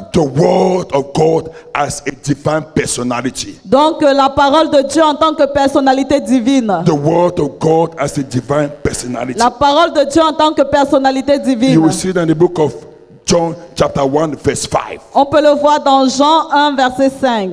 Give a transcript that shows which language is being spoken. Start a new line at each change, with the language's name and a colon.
English: the word of God as a divine personality.
French: donc la parole de Dieu en tant que personnalité divine.
English: The word of God as a divine personality.
French: La parole de Dieu en tant que personnalité
English: You
French: divine.
English: will see it in the book of John chapter 1 verse 5.
French: On peut le voir dans Jean 1 verset 5